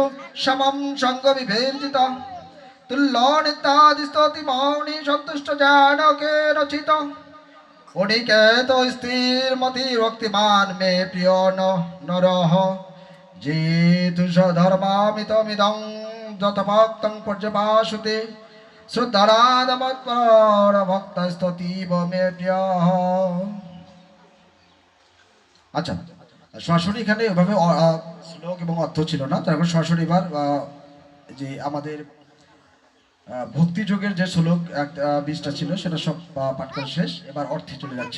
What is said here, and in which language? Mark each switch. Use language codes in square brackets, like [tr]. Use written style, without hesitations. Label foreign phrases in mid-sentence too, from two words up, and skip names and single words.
[sa] समं सङ्गविवर्जितः तुल्यो नित्यादिस्तोति मौनि सन्तुष्ट जानके रचित उनिकेतो स्थिरमतिर्भक्तिमान् मे प्रियो नरः जेतु स धर्मामितमिदं यथभक्तं पर्यपासते श्रद्धाराधमत्पर भक्तस्ततीव मे प्रियः। [bn] আচ্ছা, সরাসরি এখানে ওইভাবে শ্লোক এবং অর্থ ছিল না, তারপর সরাসরি এবার যে আমাদের ভক্তিযোগের যে শ্লোক 20টা ছিল সেটা সব পাঠ করা শেষ। এবার অর্থে চলে যাচ্ছে।